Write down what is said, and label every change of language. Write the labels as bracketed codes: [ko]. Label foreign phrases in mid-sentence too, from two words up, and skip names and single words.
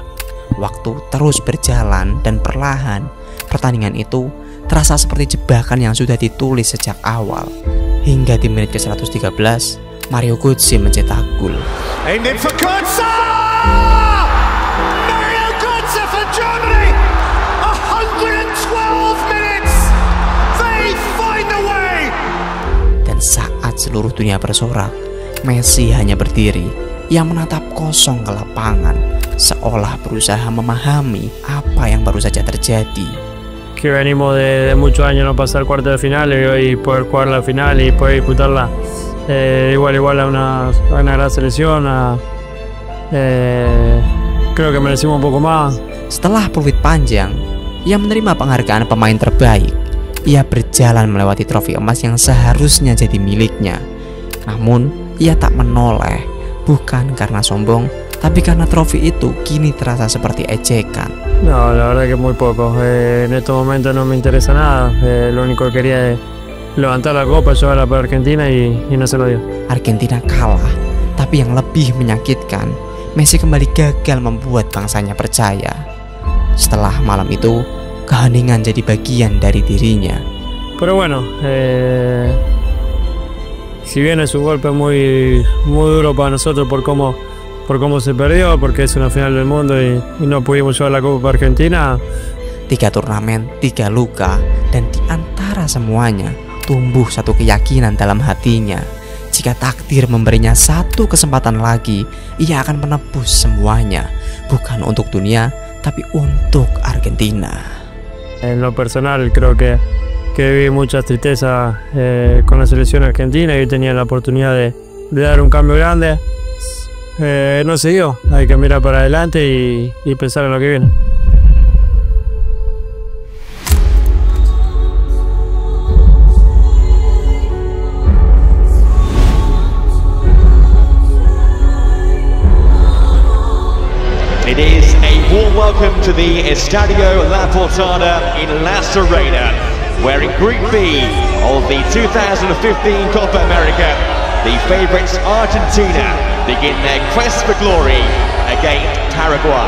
[id] Waktu terus berjalan dan perlahan, pertandingan itu terasa seperti jebakan yang sudah ditulis sejak awal. Hingga di menit ke-113, Mario Götze mencetak gol. [en] Aimed for Götze! Mario Götze for Germany! 112 minutes! They find a way! [id] Dan saat seluruh dunia bersorak, Messi hanya berdiri. Ia menatap kosong ke lapangan, seolah berusaha memahami apa yang baru saja terjadi. [es] Que venimos de muchos años no pasar cuartos de final y hoy poder jugar la final y poder disputarla igual a una gran selección. Creo que merecimos un poco más. [id] Setelah peluit panjang, ia menerima penghargaan pemain terbaik. Ia berjalan melewati trofi emas yang seharusnya jadi miliknya. Namun, ia tak menoleh, bukan karena sombong, tapi karena trofi itu kini terasa seperti ejekan. [es] No, la verdad que muy poco. En estos momentos no me interesa nada. Lo único que quería es levantar la copa, llevarla para Argentina y no se lo dio. [id] Argentina kalah, tapi yang lebih menyakitkan, Messi kembali gagal membuat bangsanya percaya. Setelah malam itu, keheningan jadi bagian dari dirinya. [es] Pero bueno, si bien es un golpe muy duro para nosotros por cómo se perdió, porque es una final del mundo y no pudimos llevar la Copa Argentina. [id] 3 turnamen, 3 luka, dan di antara semuanya tumbuh satu keyakinan dalam hatinya. Jika takdir memberinya satu kesempatan lagi, ia akan menebus semuanya, bukan untuk dunia, tapi untuk Argentina. [es] En lo personal creo que viví mucha tristeza con la selección argentina y tenía la oportunidad de dar un cambio grande. No se dio, hay que mirar para adelante y pensar en lo que viene. [en] It is a warm welcome to the Estadio La Portada in La Serena, where in Group B of the 2015 Copa America, the favourites Argentina begin their quest for glory against Paraguay.